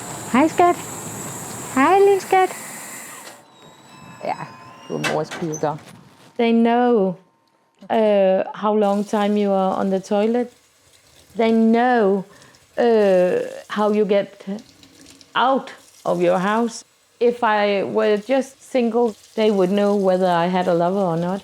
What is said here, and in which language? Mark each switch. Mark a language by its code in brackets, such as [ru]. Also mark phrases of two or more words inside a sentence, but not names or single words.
[da] Hej skat. Hej lille skat. Ja, du er mors piger. [en] They know how long time you are on the toilet. They know how you get out of your house. If I were just single, they would know whether I had a lover or not.